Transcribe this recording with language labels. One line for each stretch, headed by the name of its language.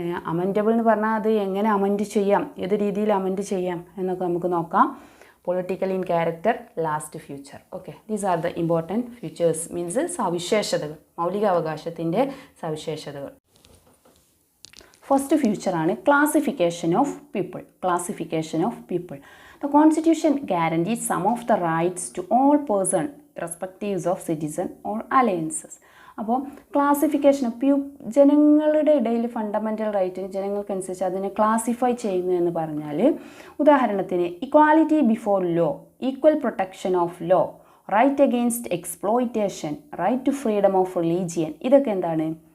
Malayalam: അമെൻറ്റബിൾ എന്ന് പറഞ്ഞാൽ അത് എങ്ങനെ അമെൻഡ് ചെയ്യാം, ഏത് രീതിയിൽ അമെൻഡ് ചെയ്യാം എന്നൊക്കെ നമുക്ക് നോക്കാം.
English: Political in character, last future. Okay, these are the important futures.
Malayalam: Means സവിശേഷതകൾ, മൗലികാവകാശത്തിൻ്റെ സവിശേഷതകൾ.
English: First ഫ്യൂച്ചറാണ് classification of people. Classification of people. The Constitution guarantees some of the rights to all persons irrespective of citizen or alliances.
Malayalam: അപ്പോൾ classification ജനങ്ങളുടെ ഇടയിൽ fundamental റൈറ്റിന് ജനങ്ങൾക്കനുസരിച്ച് അതിനെ classify ചെയ്യുന്നു എന്ന് പറഞ്ഞാൽ, ഉദാഹരണത്തിന് equality before law, equal protection of law, right against exploitation, right to freedom of religion, ഇതൊക്കെ എന്താണ്?